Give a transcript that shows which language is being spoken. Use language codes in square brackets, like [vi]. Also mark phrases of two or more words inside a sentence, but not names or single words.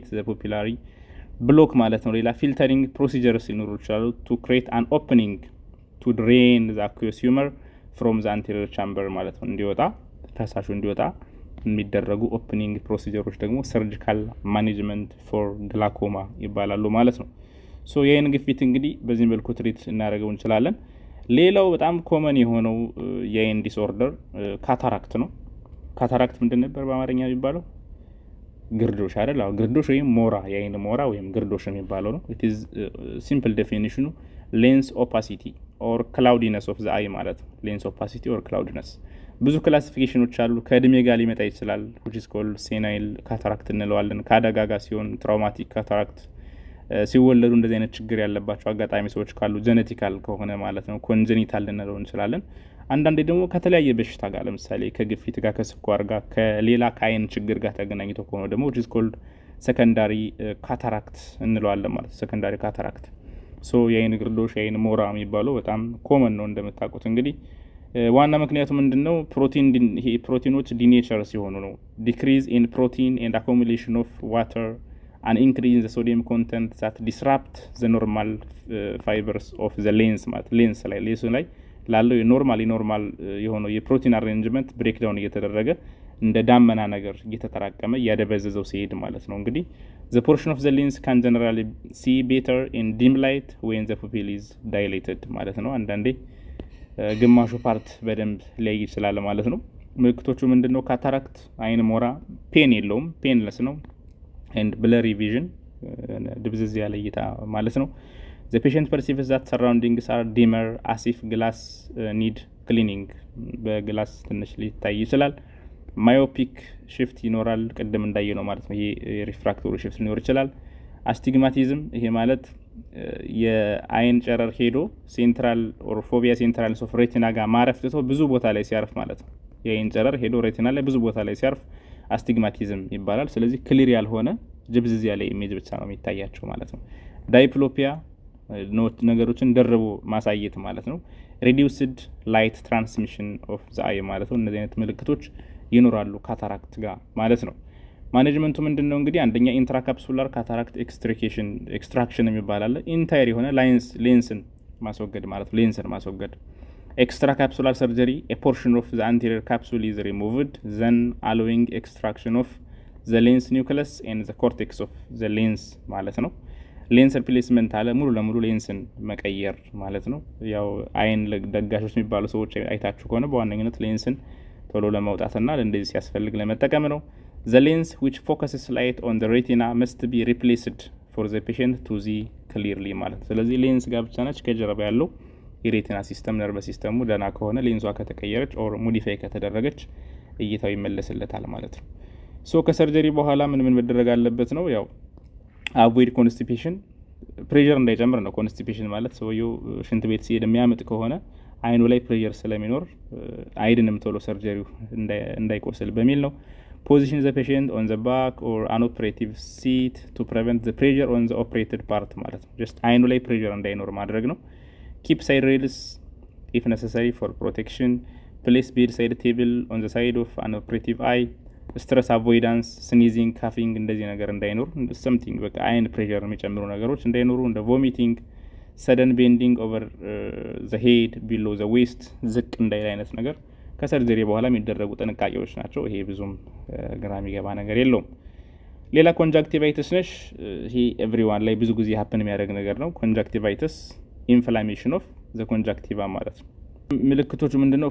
[en] the pupillary block [am] ማለት ነው። ሌላ [en] filtering procedures [am] ሊኖሩ ይችላሉ። [en] to create an opening to drain the aqueous humor from the anterior chamber [am] ማለት ነው። እንዲወጣ ፈሳሹ እንዲወጣ የሚደረጉ ኦፕኒንግ ፕሮሲጀሮች ደግሞ [en] surgical management for glaucoma [am] ይባላሉ ማለት ነው። ሶ የአይን ግፊት እንግዲህ በዚህ መልኩ ትሪት እናደርገው እንችላለን። ሌላው በጣም ኮመን የሆነው የአይን ዲስኦርደር ካታራክት ነው። ካታራክት ምንድን ነበር በአማርኛ የሚባለው? ግርዶሽ አይደል? አዎ ግርዶሽ ወይም ሞራ፣ የአይን ሞራ ወይም ግርዶሽ የሚባለው ነው። [en] it is simple definition lens opacity or cloudiness of the eye [am] ማለት ነው። [en] lens opacity or cloudiness [am] ብዙ ክላሲፊኬሽኖች አሉ። ከእድሜ ጋር ሊመጣ ይችላል [en] which is called senile cataract [am] እንለዋለን። ከአደጋ ጋር ሲሆን ትራውማቲክ ካታራክት፣ ሲወለዱ እንደዚህ አይነት ችግር ያለባቸው አጋጣሚ ሰዎች ካሉ ጀነቲካል ከሆነ ማለት ነው ኮንጀኒታል ልንለው እንችላለን። አንዳንዴ ደግሞ ከተለያየ በሽታ ጋር ለምሳሌ ከግፊት ጋር፣ ከስኳር ጋር፣ ከሌላ ከአይን ችግር ጋር ተገናኝቶ ከሆነ ደግሞ [en] which is called secondary cataract [am] እንለዋለን ማለት ነው። [en] secondary cataract [am] ሶ የአይን ግርዶሽ፣ የአይን ሞራ የሚባለው በጣም ኮመን ነው እንደምታውቁት። እንግዲህ ዋና ምክንያቱ ምንድነው? ፕሮቲኖች ዲኔቸር ሲሆኑ ነው። [en] decrease in protein and accumulation of water an increase in the sodium content that disrupt the normal fibers of the lens [am] ማለት ሌንስ ላይ ላለው የኖርማል የሆነው የፕሮቲን [en] arrangement breakdown [am] እየተደረገ እንደ ዳመና ነገር እየተጠራቀመ እያደበዘዘው ሲሄድ ማለት ነው። እንግዲህ [en] the portion of the lens can generally see better in dim light when the pupil is dilated [am] ማለት ነው። አንዳንዴ ግማሹ ፓርት በደንብ ሊያይ ይችላል ማለት ነው። ምልክቶቹ ምንድነው? ካታራክት፣ አይን ሞራ፣ ፔን የለውም፣ ፔንለስ ነው። [en] and blurry vision [am] ድብዝዝ ያለ እይታ ማለት ነው። [en] the patient perceives that surroundings are dimmer as if glass need cleaning [am] በግላስ ትንሽ ሊታይ ይችላል። [en] myopic shift [am] ይኖራል ቅድም እንዳየ ነው ማለት ነው። ይሄ [en] refractory shift [am] ሊኖር ይችላል። አስቲግማቲዝም ይሄ ማለት የአይን ጨረር ሄዶ [en] central or fovea central of retina [am] ጋር ማረፍ ትቶ ብዙ ቦታ ላይ ሲያርፍ ማለት ነው። የአይን ጨረር ሄዶ ሬቲና ላይ ብዙ ቦታ ላይ ሲያርፍ አስቲግማቲዝም ይባላል። ስለዚህ ክሊር ያልሆነ ጅብዝዝ ያለ ኢሜጅ ብቻ ነው የሚታያቸው ማለት ነው። ዳይፕሎፒያ ነገሮችን ደርቦ ማሳየት ማለት ነው። [en] reduced light transmission of the eye [am] ማለት ነው። እነዚህ አይነት ምልክቶች ይኖራሉ ካታራክት ጋር ማለት ነው። ማኔጅመንቱ ምንድነው እንግዲህ አንደኛ [en] intracapsular cataract extraction [am] የሚባል አለ። ኢንታየር የሆነ ሌንስን ማስወገድ ማለት ነው። ሌንስን [en] ማስወገድ extracapsular surgery, a portion of the anterior capsule is removed, then allowing extraction of the lens nucleus and the cortex of the lens [am] ማለት ነው። ሌንስ ሪፕሌስመንት አለ፣ ሙሉ ለሙሉ ሌንስን መቀየር ማለት ነው። ያው አይን ደጋሾች የሚባሉ ሰዎች አይታችሁ ከሆነ በዋነኝነት ሌንስን ቶሎ ለማውጣትና ለእንደዚህ ሲያስፈልግ ለመጠቀም ነው። [en] the lens which focuses light on the retina must be replaced for the patient to see clearly [am] ማለት ነው። ስለዚህ ሌንስ ጋር ብቻ ነች ከጀርባ ያለው የሬቲና ሲስተም ነርቭ ሲስተሙ ደና ከሆነ ሌንሷ ከተቀየረች ኦር ሞዲፋይ ከተደረገች እይታው ይመለስለታል ማለት ነው። ሶ ከሰርጀሪ በኋላ ምን መደረግ አለበት ነው? ያው [en] avoid constipation፣ [am] ፕሬሸር እንዳይጨምር ነው። ኮንስቲፔሽን ማለት ሰውየው ሽንት ቤት ሲሄድ የሚያመጥ ከሆነ አይኑ ላይ ፕሬሸር ስለሚኖር አይድንም ቶሎ ሰርጀሪው እንዳይቆስል በሚል ነው። [en] position the patient on the back or an operative seat to prevent the pressure on the operated part [am] ማለት ነው። ጀስት አይኑ ላይ ፕሬሸር እንዳይኖር ማድረግ ነው። [en] keep side rails if necessary for protection, place bedside table on the side of an operative eye, stress avoidance, sneezing, coughing [am] እንደዚህ ነገር እንዳይኖር፣ something በቃ አይን ፕሬሸር የሚጨምሩ ነገሮች እንዳይኖሩ፣ እንደ [en] vomiting, sudden bending over the head below the waist [am] ዝቅ እንዳይል አይነት ነገር ከሰርጀሪ በኋላ የሚደረጉ ጥንቃቄዎች ናቸው። ይሄ ብዙም ግራ የሚገባ ነገር የለውም። ሌላ ኮንጃክቲቫይተስ ነሽ። ይሄ ኤቭሪዋን ላይ ብዙ ጊዜ ሀፕን የሚያደርግ ነገር ነው። [en] conjunctivitis inflammation of the conjunctiva [am] ማለት ነው። ምልክቶቹ ምንድነው?